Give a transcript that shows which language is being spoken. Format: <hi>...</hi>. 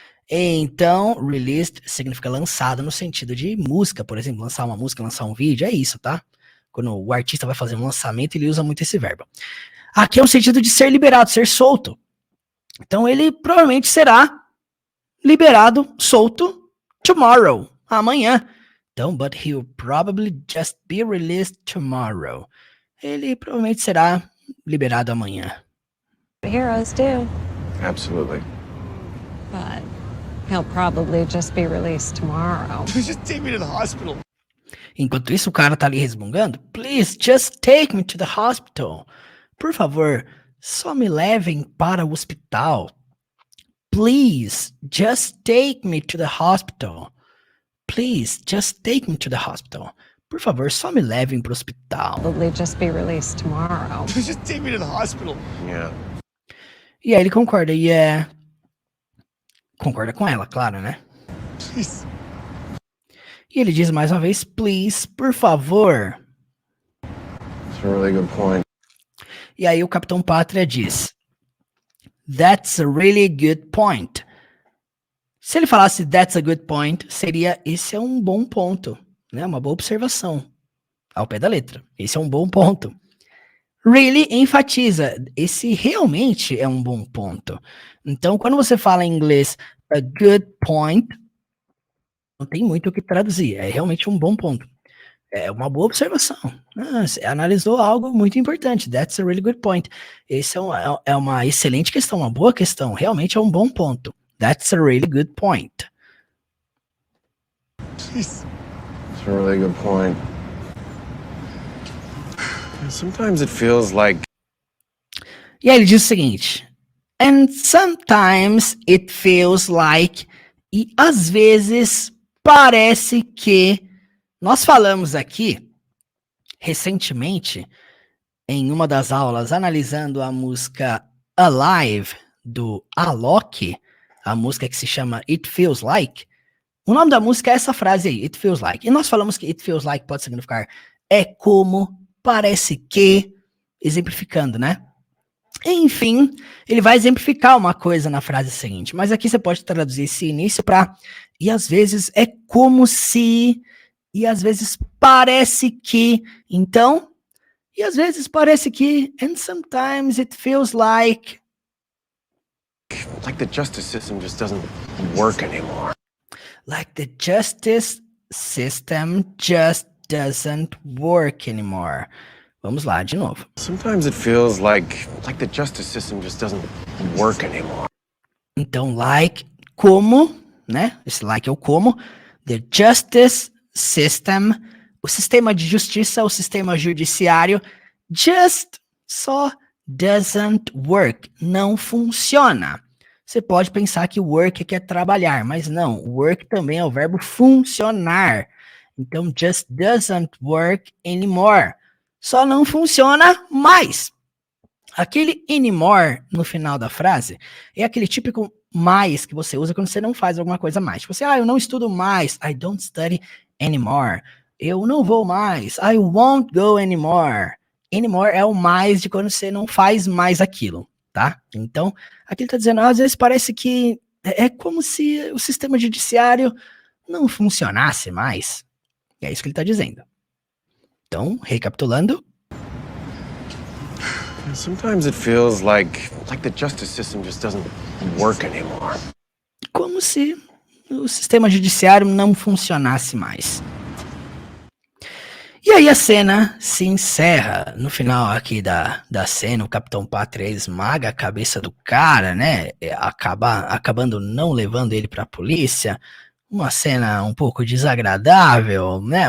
<pt>Então, released significa lançado no sentido de música, por exemplo, lançar uma música, lançar um vídeo, é isso, tá? Quando o artista vai fazer um lançamento, ele usa muito esse verbo. Aqui é o sentido de ser liberado, ser solto. Então, ele provavelmente será liberado, solto, tomorrow, amanhã. Então,</pt> <en>but he'll probably just be released tomorrow.</en> <pt>Ele provavelmente será liberado amanhã.</pt> <en>Heroes do. Absolutely. But he'll probably just be released tomorrow. Just take me to the hospital.</en> <pt>Enquanto isso, o cara tá ali resmungando.</pt> <en>Please, just take me to the hospital.</en> <pt>Por favor, só me levem para o hospital.</pt> <en>Please, just take me to the hospital. Please, just take me to the hospital.</en> <pt>Por favor, só me levem para o hospital.</pt> <en>Probably just be released tomorrow. Just take me to the hospital. Yeah.</en> <pt>E aí ele concorda. Yeah. Concorda com ela, claro, né? E ele diz mais uma vez, please, por favor.</pt> <en>That's a really good point.</en> <pt>E aí o Capitão Pátria diz,</pt> <en>that's a really good point.</en> <pt>Se ele falasse</pt> <en>that's a good point,</en> <pt>seria esse é um bom ponto, né? Uma boa observação. Ao pé da letra. Esse é um bom ponto. Really enfatiza. Esse realmente é um bom ponto. Então, quando você fala em inglês a good point, não tem muito o que traduzir. É realmente um bom ponto. É uma boa observação. Você analisou algo muito importante.</pt> <en>That's a really good point.</en> <pt>Esse é uma excelente questão, uma boa questão. Realmente é um bom ponto.</pt> <en>That's a really good point. That's a really good point. Sometimes it feels like...</en> <pt>E aí ele diz o seguinte,</pt> <en>and sometimes it feels like,</en> <pt>e às vezes parece que, nós falamos aqui, recentemente, em uma das aulas, analisando a música Alive, do Alok, a música que se chama It Feels Like, o nome da música é essa frase aí, It Feels Like, e nós falamos que It Feels Like pode significar é como, parece que, exemplificando, né? Enfim, ele vai exemplificar uma coisa na frase seguinte, mas aqui você pode traduzir esse início para e às vezes é como se, e às vezes parece que, então, e às vezes parece que,</pt> <en>and sometimes it feels like the justice system just doesn't work anymore. Like the justice system just doesn't work anymore.</en> <pt>Vamos lá, de novo.</pt> <en>Sometimes it feels like the justice system just doesn't work anymore.</en> <pt>Então, like, como, né? Esse like é o como.</pt> <en>The justice system,</en> <pt>o sistema de justiça, o sistema judiciário, just, só,</pt> <en>doesn't work,</en> <pt>não funciona. Você pode pensar que work aqui é trabalhar, mas não, work também é o verbo funcionar. Então,</pt> <en>just doesn't work anymore.</en> <pt>Só não funciona mais. Aquele anymore no final da frase é aquele típico mais que você usa quando você não faz alguma coisa mais. Tipo assim, eu não estudo mais.</pt> <en>I don't study anymore.</en> <pt>Eu não vou mais.</pt> <en>I won't go anymore.</en> <pt>Anymore é o mais de quando você não faz mais aquilo, tá? Então, aqui ele tá dizendo, às vezes parece que é como se o sistema judiciário não funcionasse mais. E é isso que ele tá dizendo. Então, recapitulando.</pt> <en>Sometimes it feels like the justice system just doesn't work anymore.</en> <pt>Como se o sistema judiciário não funcionasse mais. E aí a cena se encerra. No final aqui da cena, o Capitão Pátria esmaga a cabeça do cara, né? Acabando não levando ele pra polícia. Uma cena um pouco desagradável, né?</pt>